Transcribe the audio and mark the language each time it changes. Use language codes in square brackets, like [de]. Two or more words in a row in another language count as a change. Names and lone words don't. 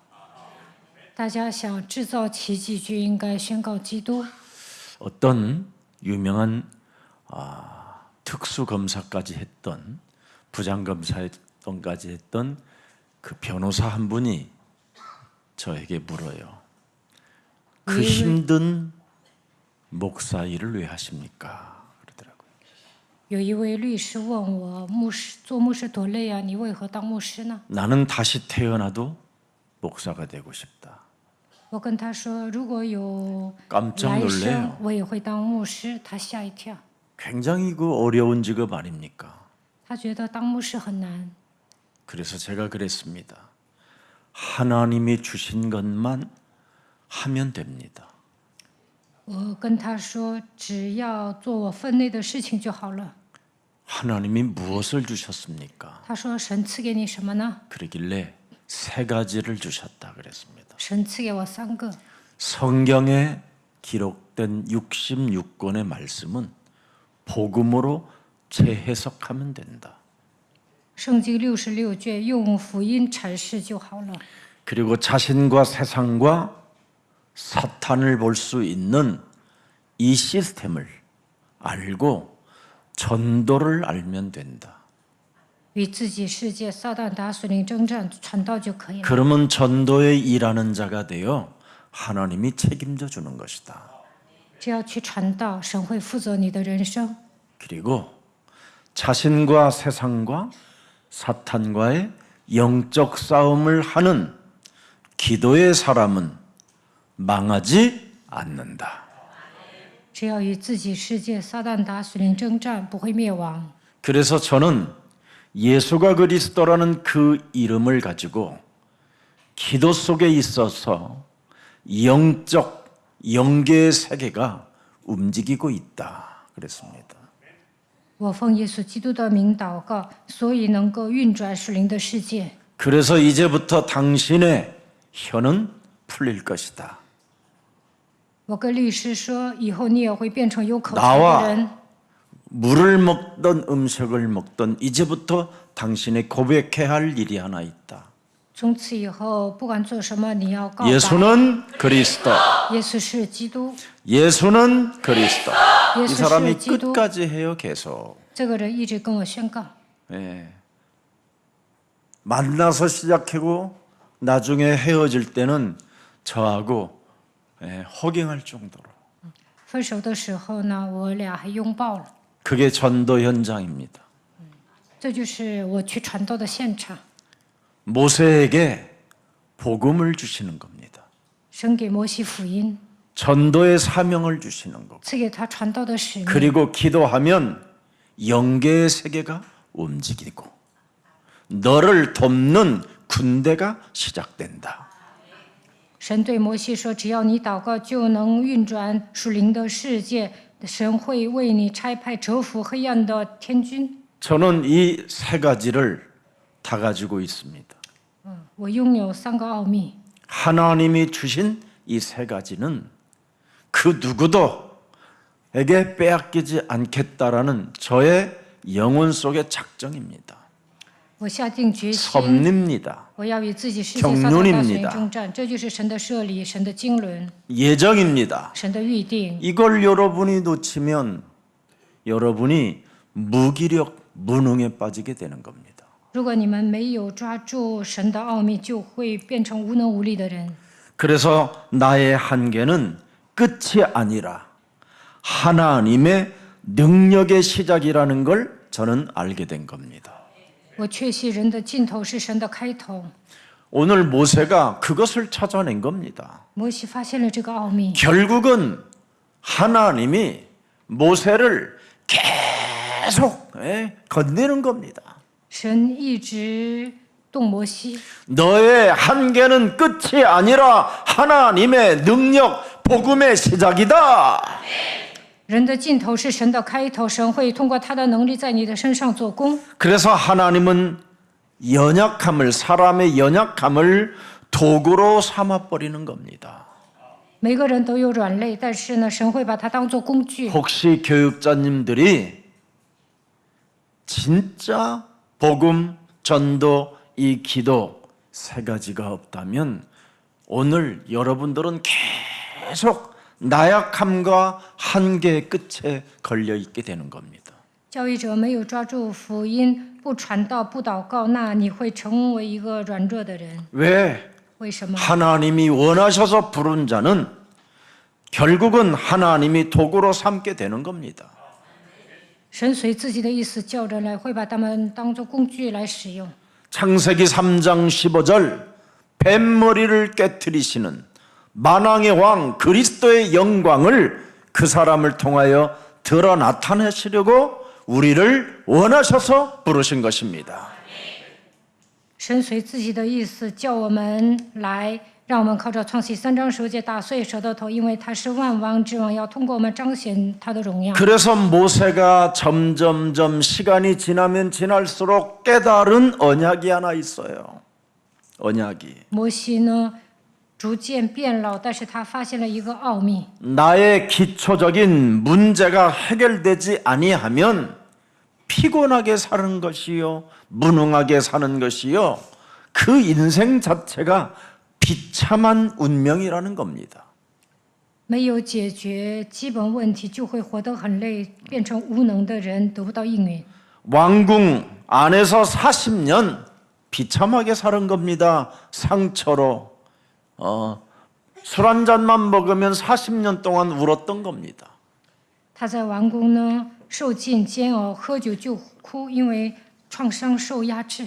[ko] 어떤 유명한 특수검사까지 했던 부장검사까지 했던 그 변호사 한 분이 저에게 물어요. 그 힘든 목사 일을 왜 하십니까? 그러더라고요. [zh] 有一位律师问我，做牧师多累啊，你为何当牧师呢？ [ko] 나는 다시 태어나도 목사가 되고 싶다. [zh] 我跟他说，如果有 [ko] 깜짝 [zh] 来 [ko] 놀래요. [zh] 生，我也会当牧师。他吓一跳， [ko] 굉장히 그 어려운 직업 아닙니까? [zh] 他觉得当牧师很难。 [ko] 그래서 제가 그랬습니다. 하나님이 주신 것만 하면 됩니다. [zh] 我跟他说，只要做我分内的事情就好了。 [ko] 하나님이 무엇을 주셨습니까? [zh] 他说，神赐给你什么呢？ [ko] 그러길래 3가지를 주셨다 그랬습니다. [zh] 神赐给我3个。 [ko] 성경에 기록된 66권의 말씀은 복음으로 재해석하면 된다. [zh] 圣经66卷用福音阐释就好了。 [ko] 그리고 자신과 세상과 사탄을 볼 수 있는 이 시스템을 알고 전도를 알면 된다. [zh] 与自己世界撒旦打属灵征战传道就可以了。 [ko] 그러면 전도에 일하는 자가 되어 하나님이 책임져 주는 것이다. [zh] 只要去传道，神会负责你的人生。 [ko] 그리고 자신과 세상과 사탄과의 영적 싸움을 하는 기도의 사람은 망하지 않는다. [zh] 只要与自己世界撒旦打属灵征战，不会灭亡。 [ko] 그래서 저는 예수가 그리스도라는 그 이름을 가지고 기도 속에 있어서 영적 영계의 세계가 움직이고 있다 그랬습니다. [zh] 我奉耶稣基督的名祷告，所以能够运转属灵的世界。 [ko] 그래서 이제부터 당신의 혀는 풀릴 것이다. [zh] 我跟律师说，以后你也会变成有口才的 [ko] 나와 [zh] 人。 [ko] 물을 먹던 음식을 먹던 이제부터 당신이 고백해야 할 일이 하나 있다. [zh] 从此以后，不管做什么，你要告白。 [ko] 예수는 그리스도. [zh] 耶稣是基督， [ko] 예수는 그리스도. 이 [zh] 耶稣 [ko] 사람이 [zh] 是基督。 [ko] 끝까지 해요 계속. [zh] 这个人一直跟我宣告， [ko] 예. 만나서 시작하고 나중에 헤어질 때는 저하고 허경할 정도로. [zh] 分手的时候呢，我俩还拥抱了。 [ko] 그게 전도 현장입니다. [zh] 这就是我去传道的现场。 [ko] 모세에게 복음을 주시는 겁니다. [zh] 神给摩西福音， [ko] 전도의 사명을 주시는 거고. [zh] 赐给他传道的使命。 [ko] 그리고 기도하면 영계의 세계가 움직이고 너를 돕는 군대가 시작된다. [zh] 神对摩西说：“只要你祷告，就能运转属灵的世界。神会为你差派折服黑暗的天军。 [ko] 저는 이 3가지를 다 가지고 있습니다. [zh] 我拥有3个奥秘。 [ko] 하나님이 주신 이 3가지는 그 누구도에게 빼앗기지 않겠다라는 저의 영혼 속의 작정입니다. [zh] 我下定决心， [ko] 섭리입니다. [zh] 我要与自己世界撒旦大属灵征战。这就是神的设立，神的经纶， [ko] 예정입니다. [zh] 神的预定。 [ko] 이걸 여러분이 놓치면 여러분이 무기력 무능에 빠지게 되는 겁니다. [zh] 如果你们没有抓住神的奥秘，就会变成无能无力的人。 [ko] 그래서 나의 한계는 끝이 아니라 하나님의 능력의 시작이라는 걸 저는 알게 된 겁니다. [zh] 我确信人的尽头是神的开头。 [ko] 오늘 모세가 그것을 찾아낸 겁니다. [zh] 摩西发现了这个奥秘， [ko] 결국은 하나님이 모세를 계속 건드리는 겁니다. [zh] 神一直动摩西。 [ko] 너의 한계는 끝이 아니라 하나님의 능력, 복음의 시작이다. [zh] 人的尽头是神的开头，神会通过他的能力在你的身上做工。 [ko] 그래서 하나님은 사람의 연약함을 도구로 삼아버리는 겁니다. [zh] 每个人都有软肋，但是呢，神会把它当做工具。 [ko] 혹시 교육자님들이 진짜 복음, 전도, 이 기도 세 가지가 없다면 오늘 여러분들은 계속 나약함과 한계의 끝에 걸려 있게 되는 겁니다. [zh] 教育者没有抓住福音，不传道，不祷告，那你会成为一个软弱的人。 [ko] 왜? [zh] 为什么？ [ko] 하나님이 원하셔서 부른 자는 결국은 하나님이 도구로 삼게 되는 겁니다. [zh] 神随自己的意思叫人来，会把他们当作工具来使用。 [ko] 창세기 3장 15절 뱀머리를 깨뜨리시는 만왕의 왕 그리스도의 영광을 그 사람을 통하여 드러 나타내시려고 우리를 원하셔서 부르신 것입니다. [zh] 神随自己的意思叫我们来，让我们靠着创世3章10节打碎蛇的头，因为他是万王之王，要通过我们彰显他的荣耀。 [ko] 그래서 모세가 점점점 시간이 지나면 지날수록 깨달은 언약이 하나 있어요. 언약이. [zh] 摩西呢，逐渐变老，但是他发现了一个奥秘。 [ko] 나의 기초적인 문제가 해결되지 아니하면 피곤하게 사는 것이요, 무능하게 사는 것이요, 그 인생 자체가 비참한 운명이라는 겁니다. [zh] 没有解决基本问题，就会活得很累，变成无能的人，得不到应允。 [ko] 왕궁 안에서 40년 비참하게 사는 겁니다. 상처로 술 한 잔만 먹으면 40년 동안 울었던 겁니다. [zh] 他在王宫呢，受尽煎熬，喝酒就哭，因为创伤受压制。